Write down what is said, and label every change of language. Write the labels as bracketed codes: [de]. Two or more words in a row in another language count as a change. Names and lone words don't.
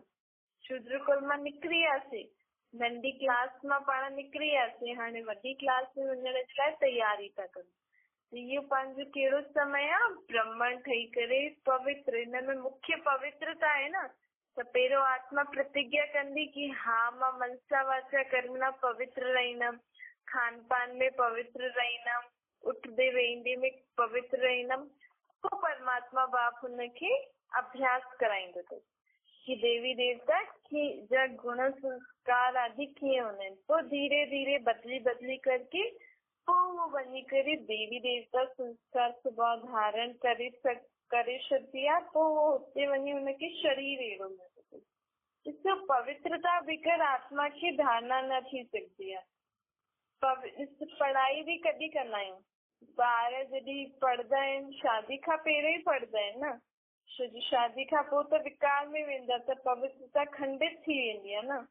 [sd] शूद्र कुल मां निकिरी वियासीं, नंढी क्लास मां पाण निकिरी वियासीं, हाणे वॾी क्लास में वञण जे लाइ तयारी था करूं। इहो पंहिंजो कहिड़ो समय आहे? ब्राह्मण ठही करे पवित्र। हिन में मुख्य पवित्रता आहे न, त पहिरियों आत्मा प्रतिज्ञा कंदी कि हा मां मनसा वाचा कर्मणा पवित्र रहंदमि, खान पान में पवित्र रहंदमि, उठदे वेहंदे में पवित्र रहंदमि। पोइ परमात्मा बाप हुनखे अभ्यास कराईंदो अथसि कि देवी देवता जा गुण संस्कार आदि कीअं हूंदा आहिनि। पोइ धीरे धीरे बदली करके पोइ उहो वञी करे देवी देवता संस्कार स्वभाव धारण करे छॾंदी आहे। पोइ उहो हुते वञी हुनखे शरीर अहिड़ो मिलंदो। ॾिसो पवित्रता बग़ैर आत्मा खे धारणा न थी सघंदी आहे। पढ़ाई बि कॾहिं कंदा आहियूं? ॿार जॾहिं पढ़ंदा आहिनि शादी खां पहिरियों ई पढ़ंदा आहिनि न, छोजी शादी खां पोइ त विकार में वेंदा त पवित्रता खंडित थी वेंदी आहे न।